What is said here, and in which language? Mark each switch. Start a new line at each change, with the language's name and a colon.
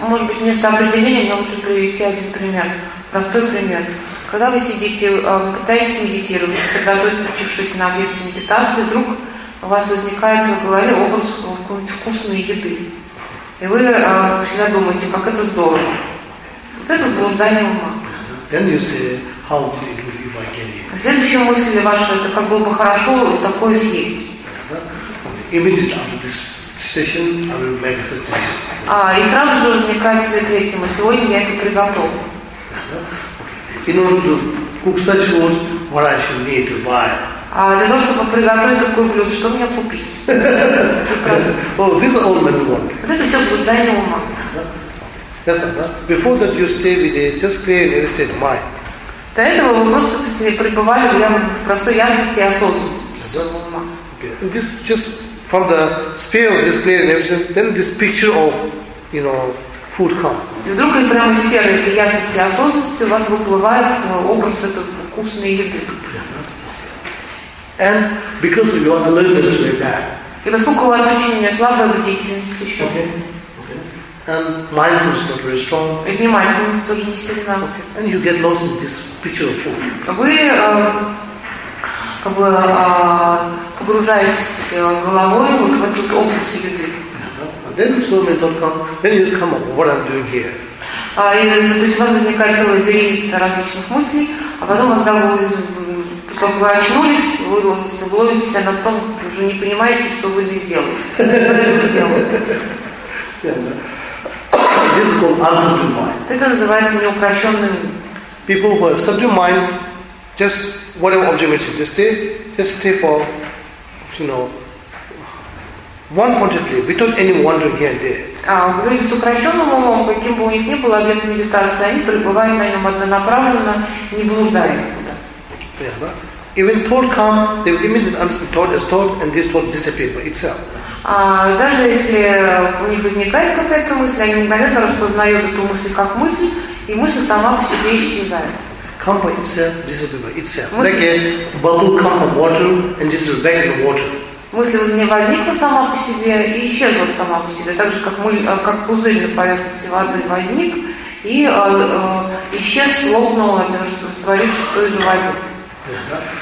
Russian: Может быть, вместо определения мне лучше привести один пример. Простой пример. Когда вы сидите, пытаетесь медитировать, сосредоточившись на объекте медитации, вдруг у вас возникает в голове образ какой-нибудь вкусной еды. И вы всегда думаете, как это здорово. Вот это блуждание ума.
English: Then you say, how good it would be if I can eat.
Russian: Следующая мысль ваша, это как было бы хорошо такое съесть.
English: Immediately after this session, I will make such dishes.
Russian: И сразу же возникает следующая тема. Сегодня я это приготовлю.
English: In order to cook such food, what I should need to buy?
Russian: Для того, чтобы приготовить такое блюдо, что мне купить?
English: Oh, this is all mental wandering.
Russian: Вот это все блуждание ума.
English: Just like that. Before that, you stay with a just clear and state of mind.
Russian: До этого вы просто пребывали в простой ясности и осознанности.
English: This just from the sphere of this clear vision, then this picture of, you know, food comes.
Russian: И вдруг прямо из сферы этой ясности и осознанности у вас выплывает образ этой вкусной еды.
English: And because of your alertness to it,
Russian: и поскольку у вас очень слабая бдительность еще.
English: And mindfulness not very strong.
Russian: И внимательность тоже не сильна.
English: And you get lost in this picture of food.
Russian: Вы как бы погружаетесь головой вот в этот образ еды.
English: Then slowly it'll come. Then you'll come up. What I'm doing here.
Russian: То есть у вас возникает целый лабиринт различных мыслей, а потом, когда вы, потом вы очнулись, вы ловитесь на том, уже не понимаете, что вы здесь делаете. Что вы здесь делаете?
English: Yeah, no.
Russian: Это называется неупрощенный.
English: People who have subdued mind, just whatever object it is, just stay for, you know. One pointedly, without any wandering here and there.
Russian: Люди с упрощенным умом, каким бы у них ни был объект медитации, они пребывают на нем однонаправленно, не блуждая никуда.
English: Yeah, but even thought come, they immediately understand thought as thought, and this thought disappear by itself.
Russian: Даже если у них возникает какая-то мысль, они мгновенно распознают эту мысль как мысль, и мысль сама по себе исчезает.
English: Come by itself, disappear by itself. Like a bubble come from water and disappear back in the water.
Russian: Мысль возникла сама по себе и исчезла сама по себе, так же, как пузырь на поверхности воды возник и исчез, лопнул, растворившись в той же воде.